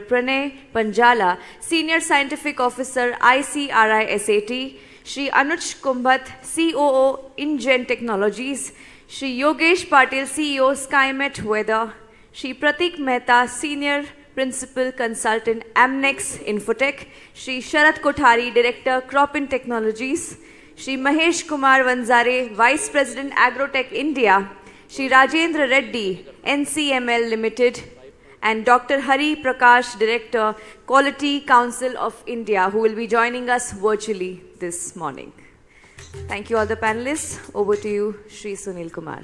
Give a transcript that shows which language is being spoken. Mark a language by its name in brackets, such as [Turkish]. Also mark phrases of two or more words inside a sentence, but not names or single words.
[English] Pranay Panjala, Senior Scientific Officer, ICRI SAT, Shri Anuj Kumbhat, COO, InGen Technologies, Shri Yogesh Patil, CEO, SkyMet Weather, Shri Pratik Mehta, Senior Principal Consultant, Amnex Infotech, Shri Sharat Kothari, Director, Cropin Technologies, Shri Mahesh Kumar Vanzare, Vice President, Agrotech India, Shri Rajendra Reddy, NCML Limited, and Dr. Hari Prakash, Director, Quality Council of India, who will be joining us virtually this morning. Thank you all the panelists. Over to you, Shri Sunil Kumar.